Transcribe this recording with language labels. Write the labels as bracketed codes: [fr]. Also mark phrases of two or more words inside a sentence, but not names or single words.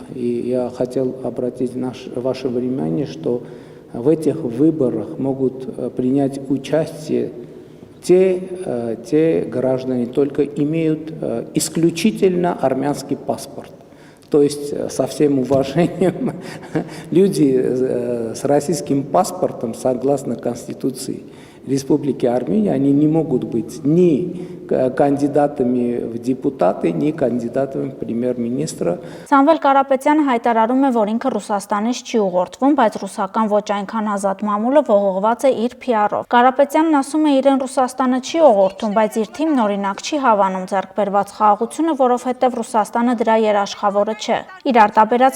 [ru] И я хотел обратить ваше внимание, что в этих выборах могут принять участие те граждане, только имеют исключительно армянский паспорт. То есть, со всем уважением, люди с российским паспортом, согласно Конституции Республики Армения, они не могут быть ни կանդիդատами в депутаты, ни կանդիդատами в պրեմիեր-մինիստրը։ [hy] Սամվել Կարապետյանը հայտարարում է, որ ինքը Ռուսաստանից չի ուղղորդվում, բայց ռուսական ոչ այնքան ազատ մամուլը ողողված է իր PR-ով։ Կարապետյանն ասում է, իրեն Ռուսաստանը չի ուղղորդում, բայց իր թիմն օրինակ չի հավանում ձեռք բերված խաղաղությունը, որովհետև Ռուսաստանը դրա երաշխավորը չէ։ Իր արտաբերած